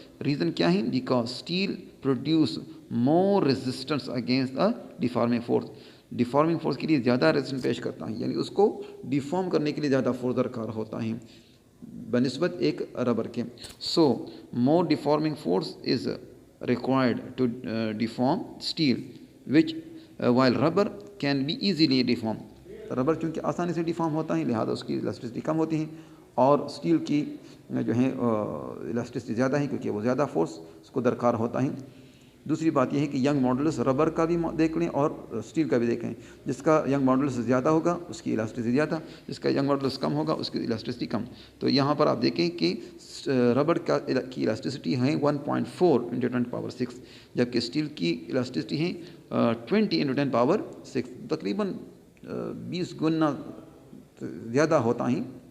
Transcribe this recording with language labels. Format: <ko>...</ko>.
<ur>Reason کیا ہے؟</ur> <en>Because steel produce more resistance against a deforming force.</en> <ur>ڈیفارمنگ force کے لیے زیادہ ریزسٹنس پیش کرتا ہے، یعنی اس کو ڈیفارم کرنے کے لیے زیادہ فورس درکار ہوتا ہے بنسبت ایک ربر کے.</ur> <en>So more deforming force is required to deform steel which while rubber can be easily deformed.</en> <ur>Rubber چونکہ آسانی سے ڈیفارم ہوتا ہے لہٰذا اس کی الاسٹسٹی کم ہوتی ہے، اور اسٹیل کی جو ہے الاسٹسٹی زیادہ ہے کیونکہ وہ زیادہ فورس اس کو درکار ہوتا ہے۔ دوسری بات یہ ہے کہ ینگ ماڈولس ربر کا بھی دیکھ لیں اور اسٹیل کا بھی دیکھیں، جس کا ینگ ماڈولس زیادہ ہوگا اس کی الاسٹسٹی زیادہ، جس کا ینگ ماڈولس کم ہوگا اس کی الاسٹسٹی کم۔ تو یہاں پر آپ دیکھیں کہ ربر کی الاسٹسٹی ہے 1.4 × 10⁻⁶ جبکہ اسٹیل کی الاسٹسٹی ہے 20 × 10⁻⁶، تقریباً 20 گنا زیادہ ہوتا ہے۔</ur>